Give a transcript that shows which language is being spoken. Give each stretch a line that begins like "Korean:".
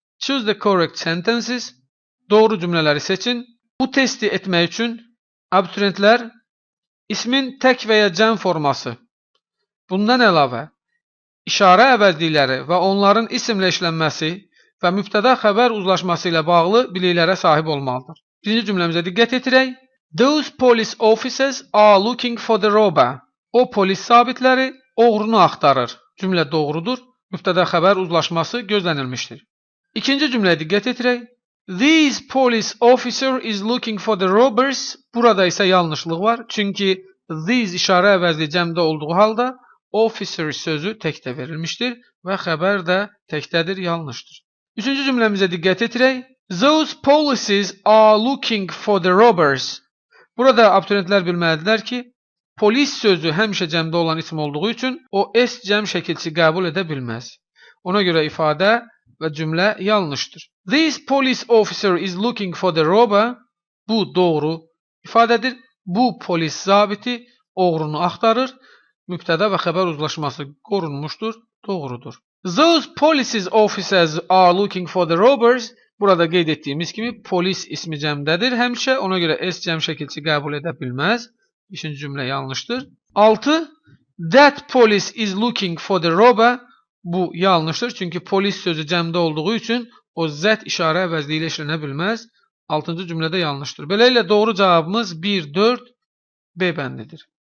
English: Choose the correct sentences.
Azerbaijani: Doğru cümlələri seçin. Bu testi etmək üçün abituriyentlər ismin tək və ya cəm forması, bundan əlavə işarə əvəzlikləri və onların isimlə işlənməsi və mübtəda xəbər uzlaşması ilə bağlı biliklərə sahib olmalıdır. Birinci cümləmizə diqqət yetirək.
English: Those police officers are looking for the robber.
Azerbaijani: O polis zabitləri oğrunu axtarır. Cümlə doğrudur. Mübtəda xəbər uzlaşması gözlənilmişdir. İkinci cümləyə diqqət yetirək.
English: These police officer is looking for the robbers.
Azerbaijani: Burada isə yanlışlıq var. Çünki these işarə əvəzli cəmdə olduğu halda officer sözü təkdə verilmişdir və xəbər də təkdədir, yanlışdır. Üçüncü cümləmizə diqqət yetirək.
English: Those policies are looking for the robbers.
Azerbaijani: Burada abituriyentlər bilməlidirlər ki, polis sözü həmişə cəmdə olan isim olduğu üçün o s cəm şəkilçi qəbul edə bilməz. Ona görə ifadə və cümlə yanlışdır.
English: This police officer is looking for the robber.
Azerbaijani: Bu doğru ifadədir. Bu polis zabiti oğrunu axtarır. Mübtəda və xəbər uzlaşması qorunmuşdur, doğrudur.
English: Those police officers are looking for the robbers.
Azerbaijani: Burada qeyd etdiyimiz kimi polis ismi cəmdədir həmişə. Ona görə s cəm şəkilçi qəbul edə bilməz. İkinci cümlə yanlışdır. 6.
English: That police is looking for the robber.
Azerbaijani: Bu yanlışdır. Çünki polis sözü cəmdə olduğu üçün o zət işarə əvəzliyi ilə işlənə bilməz. 6-cı cümlədə yanlışdır. Beləliklə doğru cavabımız 1, 4, B bəndidir.